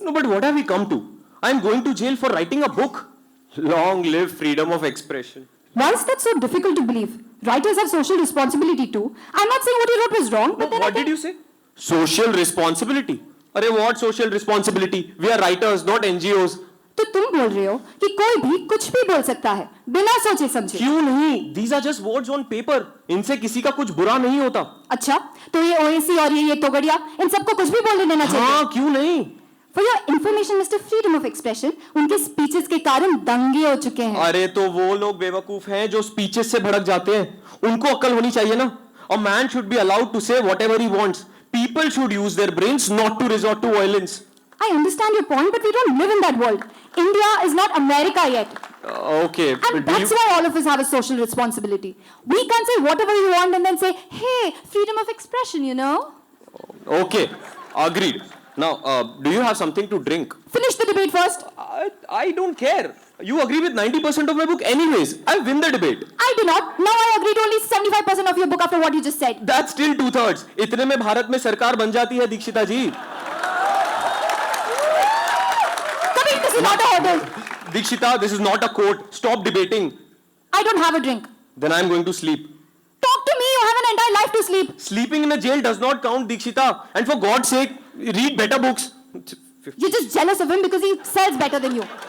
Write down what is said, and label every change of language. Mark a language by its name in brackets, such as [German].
[English] No, but what have we come to? I'm going to jail for writing a book. Long live freedom of expression. Why is that so difficult to believe? Writers have social responsibility too. I'm not saying what you wrote was wrong, but then What did you say? Social responsibility. Arey, what social responsibility? We are writers, not NGOs. [Hindi] तो तुम बोल रहे हो कि कोई भी कुछ भी बोल सकता है बिना सोचे समझे? क्यों नहीं? [English] These are just words on paper. [Hindi] इनसे किसी का कुछ बुरा नहीं होता. अच्छा, तो ये ओएसी और ये तोगड़िया, इन सबको कुछ भी बोलने देना चाहिए? हाँ, क्यों नहीं? [English] For your information, Mr. Freedom of Expression, [Hindi] उनके स्पीचेस के कारण दंगे हो चुके हैं. अरे तो वो लोग बेवकूफ हैं जो स्पीचेस से भड़क जाते हैं. उनको अक्ल होनी चाहिए ना. [English] A man should be allowed to say whatever he wants. People should use their brains, not to resort to violence. I understand your point, but we don't live in that world. India is not America yet. Okay. And that's why all of us have a social responsibility. We can't say whatever we want and then say, hey, freedom of expression, you know? Okay, agreed. Now, do you have something to drink? Finish the debate first. I don't care. You agree with 90% of my book anyways. I win the debate. I do not. Now I agree to only 75% of your book after what you just said. That's still 2/3. [Hindi] इतने में भारत में सरकार बन जाती है दीक्षिता जी. [English] Kabir, this is not a order. Dikshita, this is not a court. Stop debating. I don't have a drink. Then I'm going to sleep. Talk to me. You have an entire life to sleep. Sleeping in a jail does not count, Dikshita. And for God's sake, read better books. You're just jealous of him because he sells better than you.